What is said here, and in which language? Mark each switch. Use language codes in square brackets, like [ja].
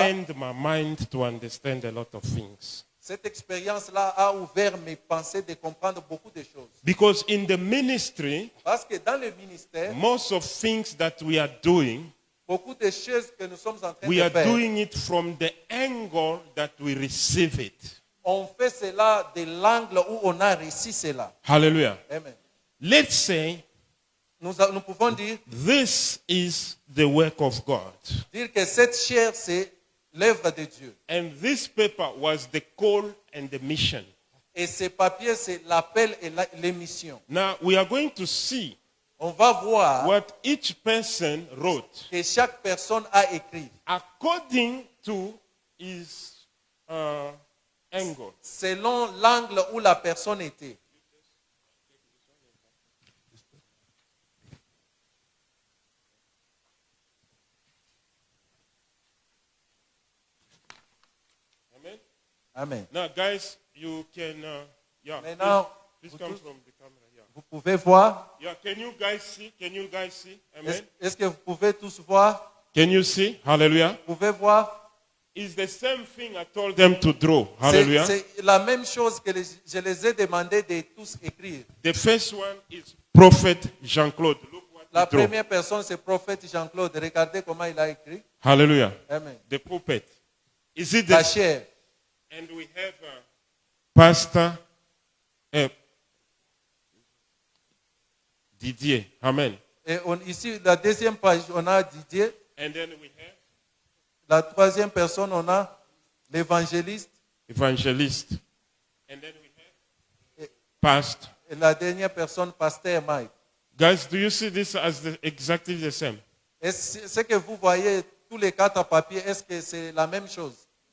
[en] opened my mind to understand a lot of things. [fr] cette expérience-là a ouvert mes pensées de comprendre beaucoup de choses. [en] Because in the ministry, [fr] Parce que dans le ministère, [en] most of things that we are doing, [fr] beaucoup de choses que nous sommes en train [en] we [fr] de [en] are [fr] faire, [en] doing it from the angle that we receive it. [fr] on fait cela de l'angle où on a reçu cela. Hallelujah. Amen. [en] Let's say [fr] Nous pouvons dire [en] this is the work of God. [fr] que cette chair, c'est l'œuvre de Dieu. [en] And this paper was the call and the mission. [fr] Et ces papiers, c'est l'appel et l'émission. [en] Now we are going to see [fr] On va voir [en] what each person wrote [fr] que chaque personne a écrit [en] according to his angle. [fr] selon l'angle où la personne était. Amen. Amen. [en] Now, guys, you can, yeah. [fr] Maintenant, [en] please [fr] vous [en] come [fr] tous- [en] from the camera. Yeah. [fr] Vous pouvez voir. [en] Yeah. Can you guys see? Can you guys see? Amen. [fr] Est-ce que vous pouvez tous voir? [en] Can you see? Hallelujah. [fr] Vous pouvez voir? [en] It's the same thing I told them to draw. [fr] C'est Hallelujah. c'est la même chose que je les ai demandé de tous écrire. [en] The first one is Prophet Jean-Claude. Look what [fr] La [en] he drew. [fr] première personne, c'est prophète Jean-Claude. Regardez comment il a écrit. Hallelujah. Amen. [en] The pulpit. Is it [fr] La [en] the [fr] chair. [en] And we have Pastor Didier. Amen. [fr] Et ici, la deuxième page, on a Didier. [en] And then we have [fr] La troisième personne, on a l'évangéliste. [en] evangelist. And then we have pastor. [fr] Et la dernière personne, pasteur Mike. [en] Guys, do you see this as exactly the same? [fr] Est-ce ce que vous voyez, tous les quatre papiers, est-ce que c'est la même chose?